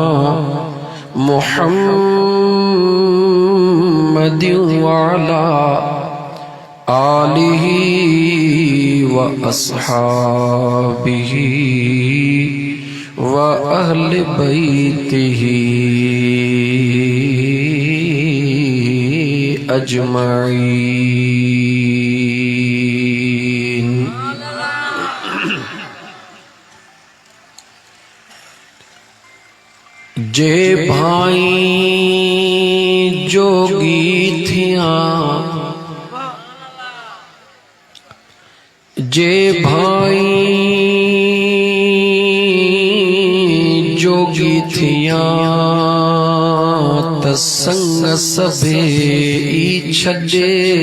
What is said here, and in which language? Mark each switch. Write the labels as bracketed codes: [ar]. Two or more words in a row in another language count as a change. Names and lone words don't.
[ar] محمد وعلى آله وأصحابه وأهل بيته أجمعين. [sd] जे भाई जोगी थियां जे भाई जोगी थियां त संग सभे ई छॾे